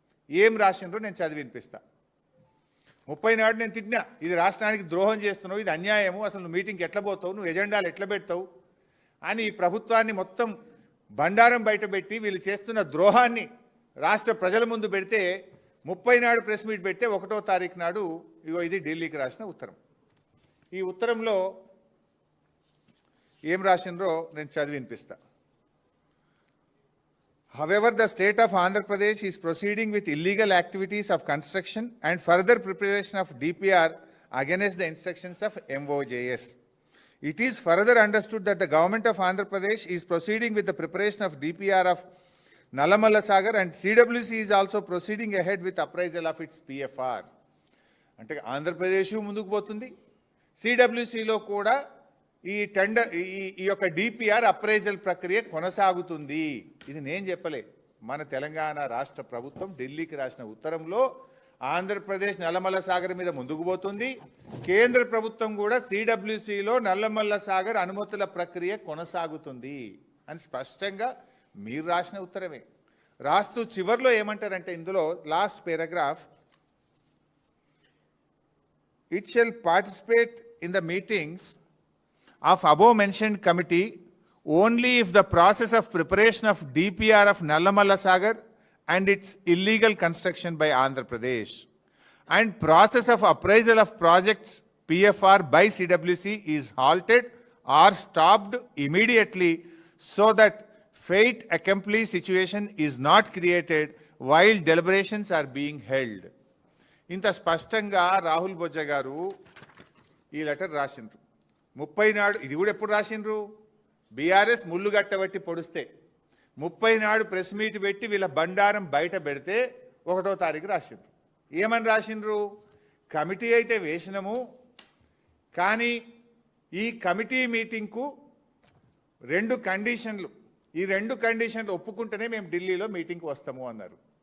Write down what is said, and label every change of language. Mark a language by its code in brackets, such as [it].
[te] ఏం రాసిండ్రో నేను చదివి వినిపిస్తా. 30 నాడు నేను తిట్టినా, ఇది రాష్ట్రానికి ద్రోహం చేస్తున్నావు, ఇది అన్యాయము, అసలు నువ్వు మీటింగ్కి ఎట్లా పోతావు, నువ్వు ఎజెండాలు ఎట్లా పెడతావు అని ఈ ప్రభుత్వాన్ని మొత్తం బండారం బయటపెట్టి వీళ్ళు చేస్తున్న ద్రోహాన్ని రాష్ట్ర ప్రజల ముందు పెడితే 30 నాడు ప్రెస్ మీట్ పెడితే 1వ తారీఖు నాడు ఇగో ఇది ఢిల్లీకి రాసిన ఉత్తరం. ఈ ఉత్తరంలో ఏం రాసిండ్రో నేను చదివి వినిపిస్తా. [en] However, the state of Andhra Pradesh is proceeding with illegal activities of construction and further preparation of DPR against the instructions of MOJS. It is further understood that the government of Andhra Pradesh is proceeding with the preparation of DPR of Nallamalla Sagar and CWC is also proceeding ahead with appraisal of its PFR. [te] అంటే ఆంధ్రప్రదేశ్ ముందుకు పోతుంది, సిడబ్ల్యూసిలో కూడా ఈ tender ఈ యొక్క DPR appraisal ప్రక్రియ కొనసాగుతుంది. ఇది నేను చెప్పలే, మన తెలంగాణ రాష్ట్ర ప్రభుత్వం ఢిల్లీకి రాసిన ఉత్తరంలో ఆంధ్రప్రదేశ్ నల్లమల్ల సాగర్ మీద ముందుకు పోతుంది, కేంద్ర ప్రభుత్వం కూడా సిడబ్ల్యూసిలో నల్లమల్ల సాగర్ అనుమతుల ప్రక్రియ కొనసాగుతుంది అని స్పష్టంగా మీరు రాసిన ఉత్తరమే. రాస్తూ చివర్లో ఏమంటారంటే ఇందులో last paragraph, [en] it shall participate in the meetings of above mentioned committee only if the process of preparation of DPR of Nallamalla Sagar and its illegal construction by Andhra Pradesh and process of appraisal of projects PFR by CWC is halted or stopped immediately so that fate accomplished situation is not created while deliberations are being held. [te] ఇంత స్పష్టంగా రాహుల్ బొజ్జా గారు ఈ letter రాసిండ్రు. 30 నాడు ఇది కూడా ఎప్పుడు రాసిండ్రు, BRS ముళ్ళు గట్టబట్టి పొడిస్తే 30 నాడు ప్రెస్ మీట్ పెట్టి వీళ్ళ బండారం బయట పెడితే 1వ తారీఖు రాసిండ్రు. ఏమని రాసిండ్రు, కమిటీ అయితే వేసినాము కానీ ఈ కమిటీ మీటింగ్కు 2 కండిషన్లు, ఈ 2 కండిషన్లు ఒప్పుకుంటేనే మేము ఢిల్లీలో మీటింగ్కి వస్తాము అన్నారు.